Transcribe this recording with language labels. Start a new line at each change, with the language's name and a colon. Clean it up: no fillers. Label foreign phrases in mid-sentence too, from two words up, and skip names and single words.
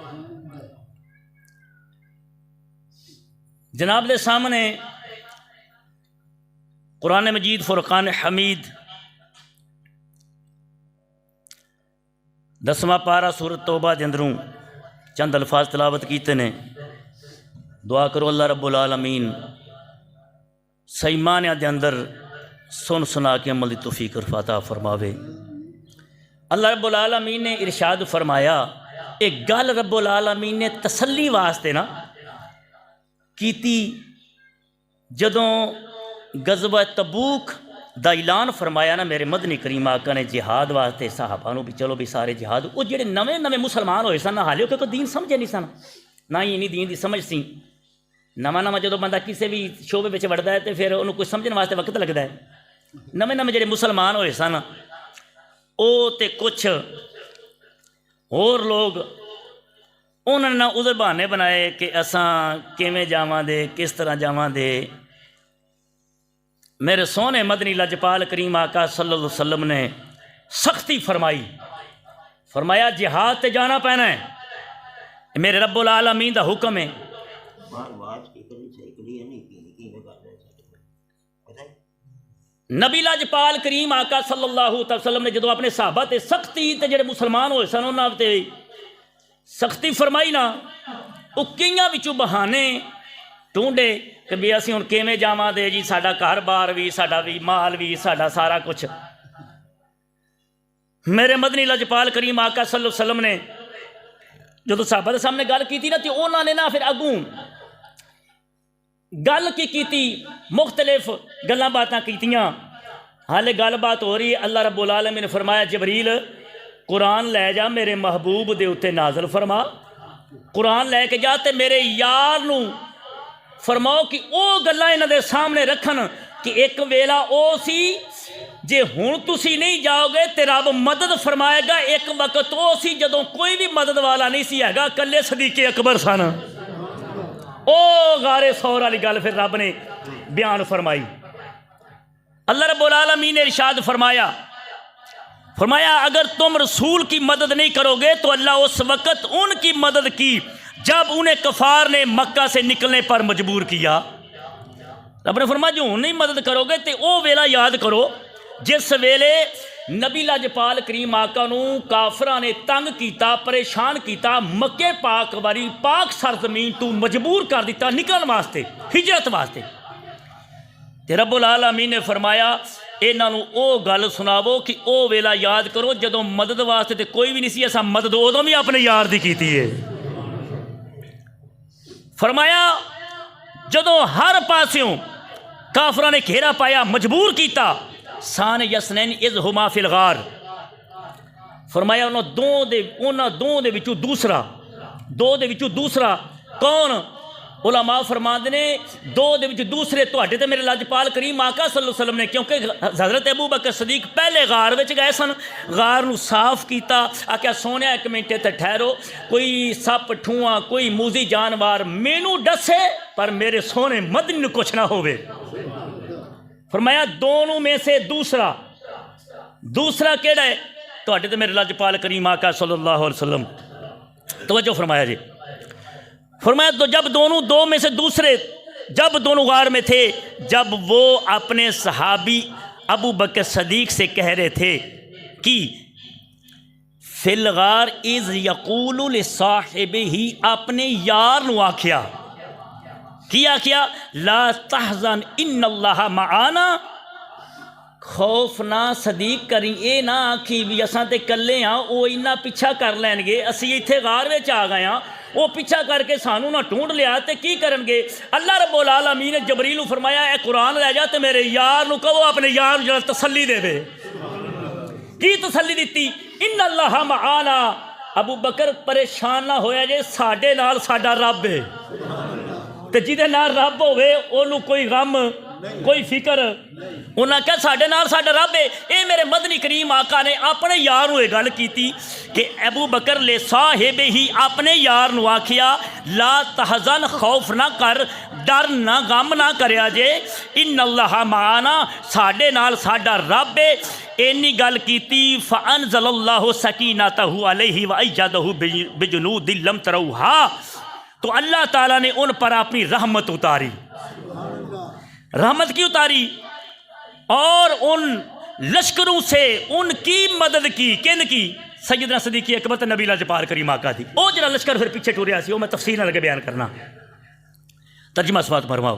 Punjabi: جناب دے سامنے قرآن مجید فرقان حمید 10واں پارہ سورت توبہ دے اندروں چند الفاظ تلاوت کیتے نے. دعا کرو اللہ رب العالمین صحیح معنیاں دے اندر سن سنا کے عمل دی توفیق عطا فرماوے. اللہ رب العالمین نے ارشاد فرمایا اک گل رب العالمین نے تسلی واسطے نہ کیتی جدوں غزوہ تبوک دا اعلان فرمایا نہ میرے مدنی کریم آقا نے جہاد واسطے صحابہ نوں بھی چلو بھی سارے جہاد وہ جیہڑے نوے نوے مسلمان ہوئے سن حالے کوئی دین سمجھے نہیں سن نہ ہی انی دین دی سمجھ سی.
Urdu: نوا نوا جو بندہ کسی بھی شعبے میں وڑتا ہے تو پھر انہوں نے کچھ سمجھنے واسطے وقت لگتا ہے.
Punjabi: نوے نوے جیہڑے مسلمان ہوئے سن او تے کچھ ہور لوگ انہوں نے نہ ادھر بہانے بنائے کہ اساں کیویں جاواں دے کس طرح جاواں دے. میرے سوہنے مدنی لجپال کریم آقا
Arabic: صلى الله عليه وسلم
Punjabi: نے سختی فرمائی فرمایا جہاد تے جانا پینا ہے میرے رب العالمین دا حکم ہے. نبی لجپال کریم آقا
Arabic: صلى الله عليه وسلم
Punjabi: نے جو اپنے صحابہ تے سختی تے جیہڑے مسلمان ہوئے سن انہاں تے سختی فرمائی نہ وہ کئیاں وچوں بہانے ڈھونڈے کہ بھی اسیں ہن کیویں جاواں دے جی ساڈا گھر بار بھی ساڈا بھی مال بھی ساڈا سارا کچھ. میرے مدنی لجپال کریم آقا
Arabic: صلى الله عليه وسلم
Punjabi: نے جو صحابہ کے سامنے گل کی نہ تو انہوں نے نہ پھر اگو گل کی مختلف گلاں باتاں کیتیاں حالے گل بات ہو رہی ہے. اللہ رب العالمین نے فرمایا جبریل قرآن لے جا میرے محبوب دے اتے نازل فرما، قرآن لے کے جا تے میرے یار نوں فرماؤ کہ وہ گلاں انہاں دے سامنے رکھن کہ اک ویلا او سی جے ہن تسی نہیں جاؤ گے تو رب مدد فرمائے گا. اک وقت وہ سی جدوں کوئی بھی مدد والا نہیں سی ہیگا، کلے صدیق اکبر سن. او غار ثور والی گل پھر رب نے بیان فرمائی.
Urdu: اللہ رب العالمین نے ارشاد فرمایا اگر تم رسول کی مدد نہیں کرو گے تو اللہ اس وقت ان کی مدد کی جب انہیں کفار نے مکہ سے نکلنے پر مجبور کیا.
Punjabi: رب نے فرمایا جو نہیں مدد کرو گے تو وہ ویلا یاد کرو جس ویلے نبی لجپال کریم آقا نوں کافراں نے تنگ کیا، پریشان کیا، مکے پاک والی پاک سرزمین توں مجبور کر دتا نکلنے واسطے، ہجرت واسطے. تے رب العالمین نے فرمایا انہاں نوں او گل سناؤ کہ او ویلا یاد کرو جدوں مدد واسطے تے کوئی بھی نہیں سی، اساں مدد اودوں بھی اپنے یار دی کیتی ہے. فرمایا جدوں ہر پاسیوں کافراں نے گھیرا پایا، مجبور کیا,
Arabic: ثاني اثنين إذ هما في الغار,
Punjabi: ، فرمایا انہوں نے دو دے وچوں دوسرا کون? علما فرماتے نے دو دے وچ دوسرے تہاڈے تے میرے لجپال کریم آقا
Arabic: صلى الله عليه وسلم
Punjabi: نے، کیونکہ حضرت ابو بکر صدیق پہلے غار وچ گئے سن، غار نوں صاف کیا، آکھیا سوہنے اک منٹ تے ٹھہرو، کوئی سپ ٹھوہا کوئی موذی جانور مینوں ڈسے پر میرے سوہنے مدنی نوں کچھ نہ ہووے.
Urdu: فرمایا دونوں میں سے دوسرا کیہڑا ہے?
Punjabi: تہاڈے تے میرے لجپال کریم آقا
Arabic: صلى الله عليه وسلم.
Punjabi: ۔ توجہ فرمایا جی.
Urdu: فرمایا تو جب دو میں سے دوسرے جب دونوں غار میں تھے، جب وہ اپنے صحابی ابو بکر صدیق سے کہہ رہے تھے کہ
Arabic: في الغار إذ يقول لصاحبه,
Punjabi: اپنے یار نوں آکھیا کی آکھیا
Arabic: لا تحزن إن الله معنا,
Punjabi: ، خوف نہ صدیق کریں، یہ نہ آکھیں بھی اساں تے کلے ہاں، وہ انہاں پچھا کر لینگے، اسی اتھے غار وچ آ گئے ہاں، وہ پچھا کر کے سانوں نہ ڈھونڈ لیا تو کی کرنگے. اللہ رب العالمین نے جبریل نوں فرمایا اے قرآن لے جا تو میرے یار نوں کہو اپنے یار نوں ذرا تسلی دیوے. کی تسلی دتی?
Arabic: إن الله معنا,
Punjabi: ، ابو بکر پریشان نہ ہویا جے، ساڈے نال ساڈا رب ہے، تے جہدے نال رب ہووے اونوں کوئی غم کوئی فکر. انہیں کہا ساڈے نال ساڈا رب ہے۔ یہ میرے مدنی کریم آقا نے اپنے یار نوں گل کی کہ ابو بکر لے صاحب ہی اپنے یار نوں آکھیا
Arabic: لا تحزن,
Punjabi: ، خوف نہ کر، ڈر نہ غم نہ کریا جے,
Arabic: إن الله معنا,
Punjabi: ، ساڈے نال ساڈا رب ہے. انی گل کی
Arabic: فأنزل الله سكينته عليه وأيده بجنود لم تروها,
Urdu: تو اللہ تعالیٰ نے ان پر اپنی رحمت اتاری. رحمت کی اتاری اور ان لشکروں سے ان کی مدد کی. کن کی?
Punjabi: سیدنا صدیق اکبر نبی لجپال کریم آقا تھی۔ وہ ذرا لشکر پھر پیچھے ٹریا سی، وہ میں تفصیل نہ لگے بیان کرنا، ترجمہ سماعت فرماؤ.